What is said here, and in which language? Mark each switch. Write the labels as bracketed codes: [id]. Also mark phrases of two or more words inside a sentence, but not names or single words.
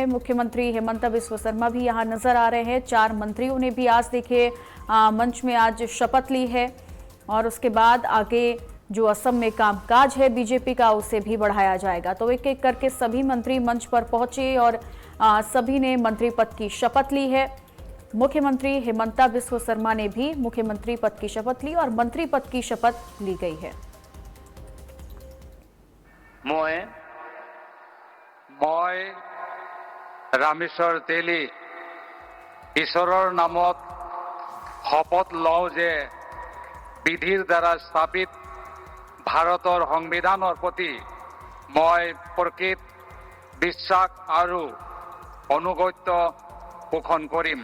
[hi] मुख्यमंत्री हिमंता बिस्वा शर्मा भी यहां नजर आ रहे हैं। 4 मंत्रियों ने भी आज देखिए मंच में आज शपथ ली है और उसके बाद आगे जो असम में कामकाज है बीजेपी का उसे भी बढ़ाया जाएगा। तो एक एक करके सभी मंत्री मंच पर पहुंचे और सभी ने मंत्री पद की शपथ ली है। मुख्यमंत्री हिमंता बिस्वा शर्मा ने भी मुख्यमंत्री पद की शपथ ली और मंत्री पद की शपथ ली गई है। [as] মই ৰামেশ্বৰ তেলী ঈশ্বৰৰ নামত শপত লওঁ যে বিধিৰ দ্বাৰা স্থাপিত ভাৰতৰ সংবিধানৰ প্ৰতি মই প্ৰকৃত বিশ্বাস আৰু অনুগত্য পোষণ কৰিম।